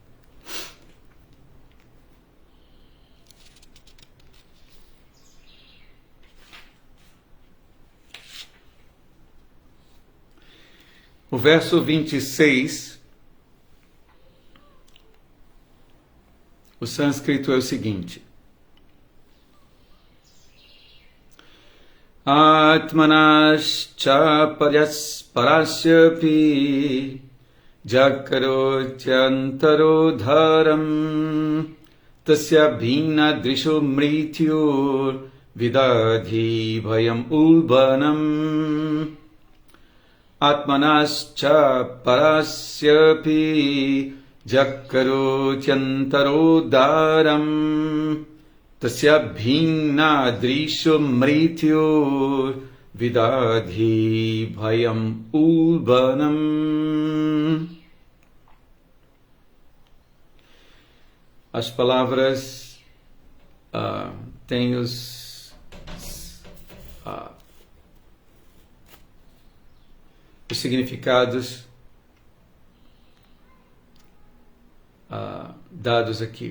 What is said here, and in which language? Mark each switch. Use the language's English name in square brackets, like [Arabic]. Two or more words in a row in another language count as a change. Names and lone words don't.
[Portuguese] O verso 26, o sânscrito é o seguinte: [Sanskrit] आत्मनश्च परस्यापि यः करोत्यन्तरोदरम् तस्य भिन्न दृशो मृत्युर् विदधे भयम् उल्बणम्. आत्मनश्च परस्यापि यः करोत्यन्तरोदरम् तस्य भिन्न दृशो मृत्युर् विदधे भयम् उल्बणम्. [Portuguese] As palavras têm os significados dados aqui.